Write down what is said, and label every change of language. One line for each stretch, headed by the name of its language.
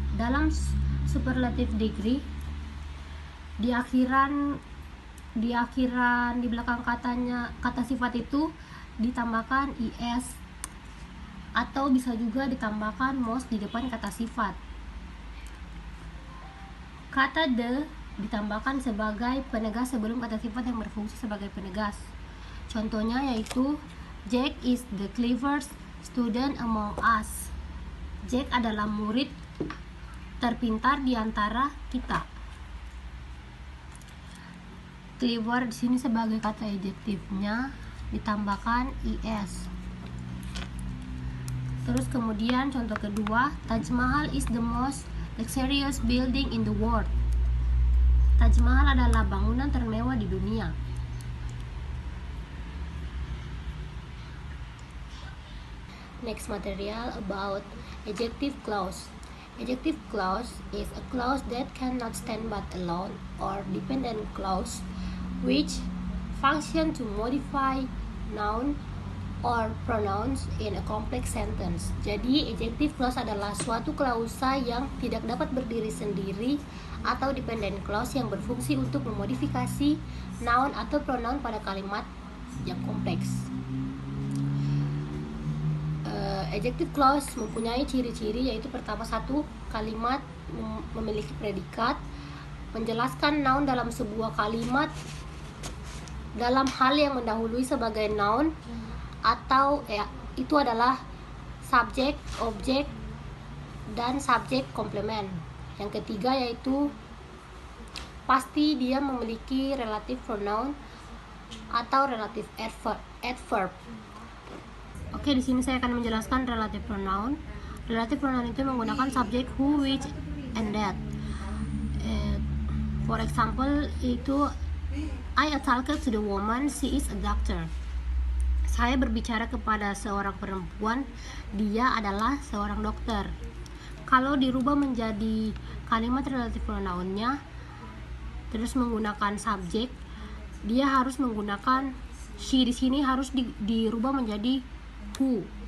Indonesian: Dalam superlative degree, di belakang kata sifat itu ditambahkan is, atau bisa juga ditambahkan most di depan kata sifat. Kata the ditambahkan sebagai penegas sebelum kata sifat yang berfungsi sebagai penegas. Contohnya yaitu
English: Jack is the cleverest student among us.
Indonesian: Jack adalah murid terpintar di antara kita. Clever di sini sebagai kata adjektifnya ditambahkan is. Terus kemudian contoh kedua,
English: Taj Mahal is the most luxurious building in the world.
Indonesian: Taj Mahal adalah bangunan termewah di dunia.
English: Next material about adjective clause. Adjective clause is a clause that cannot stand but alone, or dependent clause, which function to modify noun or pronouns in a complex sentence.
Indonesian: Jadi adjective clause adalah suatu klausa yang tidak dapat berdiri sendiri atau dependent clause yang berfungsi untuk memodifikasi noun atau pronoun pada kalimat yang kompleks. Adjective clause mempunyai ciri-ciri, yaitu pertama, satu, kalimat memiliki predikat, menjelaskan noun dalam sebuah kalimat dalam hal yang mendahului sebagai noun, atau itu adalah subjek, objek, dan subjek komplement. Yang ketiga yaitu pasti dia memiliki relative pronoun atau relative adverb. Oke, di sini saya akan menjelaskan relative pronoun. Relative pronoun itu menggunakan subjek who, which, and that.
English: For example, itu I talked to the woman, she is a doctor.
Indonesian: Saya berbicara kepada seorang perempuan, dia adalah seorang dokter. Kalau dirubah menjadi kalimat relative pronoun-nya terus menggunakan subjek, dia harus menggunakan she. Di sini harus dirubah menjadi who.